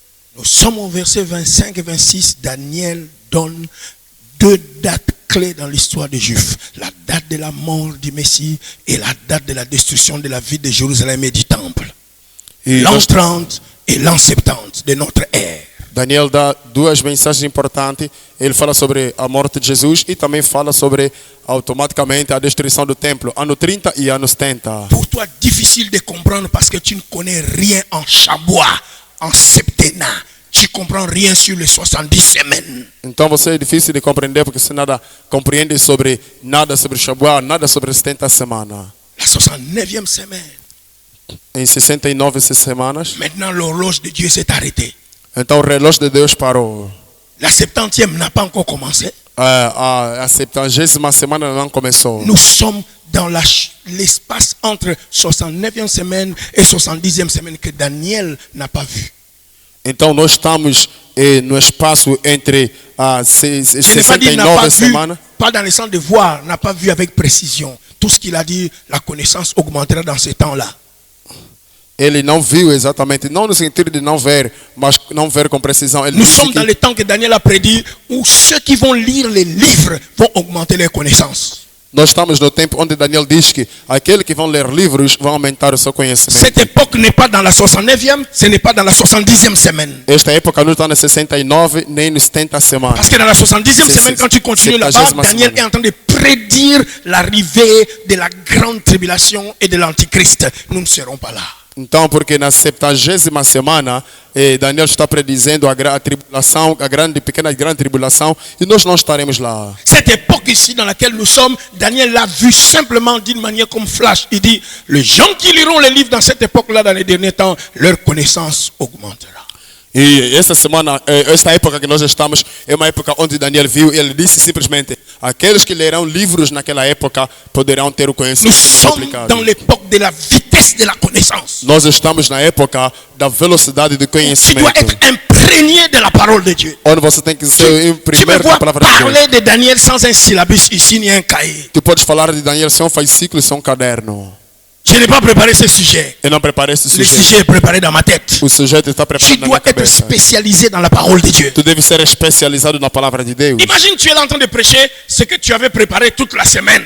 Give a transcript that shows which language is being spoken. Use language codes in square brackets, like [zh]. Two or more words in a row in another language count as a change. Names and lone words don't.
[fr] Nous sommes au verset 25 et 26. Daniel donne deux dates clés dans l'histoire des Juifs. La date de la mort du Messie et la date de la destruction de la ville de Jérusalem et du temple. L'an 30 et l'an 70 de notre ère. [pt] Daniel dá duas mensagens importantes. Ele fala sobre a morte de Jesus e também fala sobre automaticamente a destruição do templo, ano 30 e ano 70. [fr] Pour toi, difficile de comprendre parce que tu ne connais rien en Chabois, en septennat. Tu comprends rien sur les 70 semaines. [pt] Então você é difícil de compreender porque você nada compreende sobre Shabuá, nada sobre 70 semanas. [fr] La 69e semaine. [pt] Em 69 semanas, [fr] Maintenant, l'horloge de Dieu s'est arrêtée. [pt] então o relógio de Deus parou. [fr] La 70e n'a pas encore commencé. [pt] A 70ª semana não começou. [fr] Nous sommes dans l'espace entre 69e semaine et 70e semaine que Daniel n'a pas vu. [pt] Então nós estamos no espaço entre as [fr] Je n'ai pas dit n'a pas [pt] 69 [fr] vu, [pt] semanas. [fr] pas dans le sens de voir, n'a pas vu avec précision. Tout ce qu'il a dit, la connaissance augmentera dans ces temps-là. [pt] Ele não viu exatamente, não no sentido de não ver, mas não ver com precisão. Ele [fr] Nous [pt] disse [fr] sommes dans le temps que Daniel a prédit où ceux qui vont lire les livres vont augmenter leurs connaissances. [pt] Nós estamos no tempo onde Daniel diz que aqueles que vão ler livros vão aumentar o seu conhecimento. [fr] Cette époque n'est pas dans la 69e, ce n'est pas dans la 70e semaine. [pt] Esta época não está na 69 nem nos 70 semanas. [fr] Parce que dans la 70e semaine, quand tu continues là-bas, Daniel est en train de prédire l'arrivée de la grande tribulation et de l'antichrist. Nous ne serons pas là. [pt] Então, porque na 70ª semana, Daniel está predizendo a tribulação, a grande, pequena e grande tribulação, e nós não estaremos lá. [fr] Cette époque ici dans laquelle nous sommes, Daniel l'a vu simplement d'une manière comme flash. Il dit, les gens qui liront les livres dans cette époque-là, dans les derniers temps, leur connaissance augmentera. [pt] E essa semana, esta época que nós estamos, é uma época onde Daniel viu, e ele disse simplesmente, aqueles que lerão livros naquela época poderão ter o [fr] Nous [pt] conhecimento [fr] sommes [pt] aplicado. [fr] dans l'époque de la vitesse de la connaissance. [pt] Nós estamos na época da velocidade do [fr] Tu dois [pt] conhecimento, [fr] être imprégné de la parole de Dieu. [pt] onde você tem que ser [fr] Tu me imprimer vois [pt] a palavra de Deus. [fr] parler de Daniel sans un syllabus ici ni un cahier. [pt] Tu podes falar de Daniel sem um fascículo e sem um caderno. [fr] Je n'ai pas préparé ce sujet. [pt] Eu não preparei esse [fr] Le [pt] sujeito. [fr] sujet est préparé dans ma tête. [pt] O sujeito está [fr] Tu [pt] preparado na minha [fr] dois être [pt] cabeça. [fr] spécialisé dans la parole de Dieu. [pt] Tu deves ser especializado na palavra de Deus. [fr] Imagine tu es là en train de prêcher ce que tu avais préparé toute la semaine.